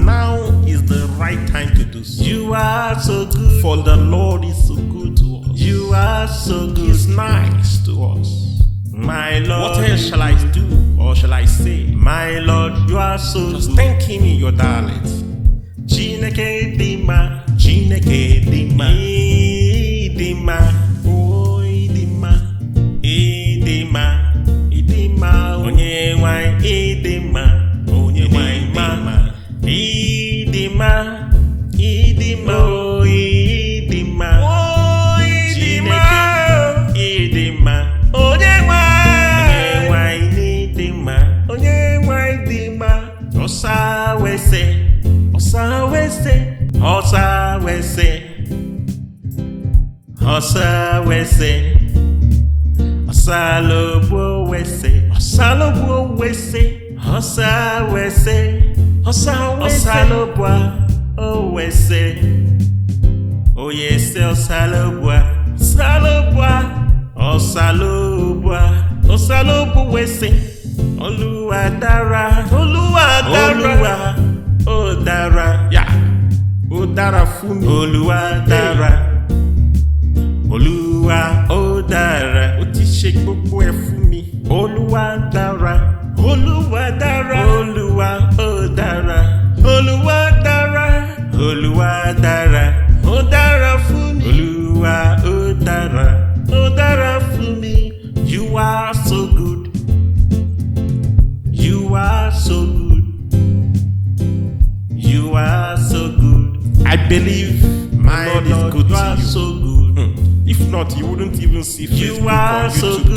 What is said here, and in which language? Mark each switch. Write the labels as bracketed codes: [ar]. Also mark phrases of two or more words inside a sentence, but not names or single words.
[en] Now is the right time to do so. You are so good. For the Lord is so good to us. You are so good. He's nice to us. My Lord, What else shall I do or shall I say? my Lord, you are so Just good. thank him in your dialect. [ig] Chineke dima, Chineke dima. Idima, oh Idima, Idima, Idima, onye nwanyị Idima, onye nwanyị Idima, Idima, Idima, oh Idima, oh Idima, Idima, onye nwanyị Idima, onye nwanyị Idima, [ish] Osa wese, Osa wese, Osa Osa wese, Osalobo wese, Osalobo wese, Osa wese, Osalobwa, O wese, O yese Osalobwa, Osalobo wese, [yo] Oluwa dara, O dara, Yeah. Ó dára fún mi. Oluwa dara, Oluwa ó dára, Ó ti ṣe gbogbo ẹ̀ fún mi. Oluwa dara, Oluwa dara, Oluwa ó dára, Oluwa dara, Oluwa dara, ó dára fún mi. Oluwa ó dára fún mi. [en] You are so good. You are so good. You are so good. I believe my Lord is good you are to you. so good. If not, you wouldn't even see You Facebook are or so YouTube to